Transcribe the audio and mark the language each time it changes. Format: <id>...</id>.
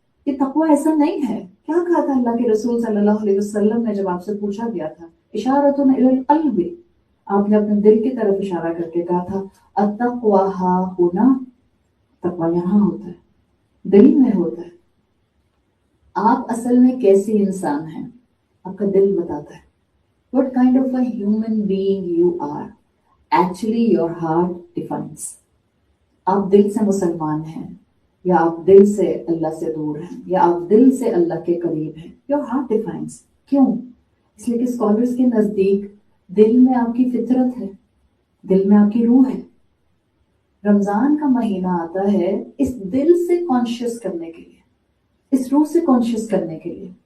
<hi>ये तकवा ऐसा नहीं है. क्या कहा था अल्लाह के रसूल सल्लल्लाहु अलैहि वसल्लम ने जब आपसे पूछा गया था,</hi> <ar>इशारतुन इलल क़ल्बि,</ar> <hi>आपने अपने दिल की तरफ इशारा करके कहा था</hi> <ar>अत्तक़वा हा हुना,</ar> <hi>तकवा यहाँ होता है, दिल में होता है. आप असल में कैसे इंसान हैं आपका दिल बताता है.</hi> <en>What kind of a human being you are, actually your heart defines.</en> <hi>आप दिल से मुसलमान हैं या आप दिल से अल्लाह से दूर हैं या आप दिल से अल्लाह के करीब हैं.</hi> <en>Your heart defines.</en> <hi>क्यों? इसलिए कि स्कॉलर्स के नजदीक दिल में आपकी फितरत है, दिल में आपकी रूह है. रमजान का महीना आता है इस दिल से कॉन्शियस करने के लिए, इस रूह से कॉन्शियस करने के लिए.</hi>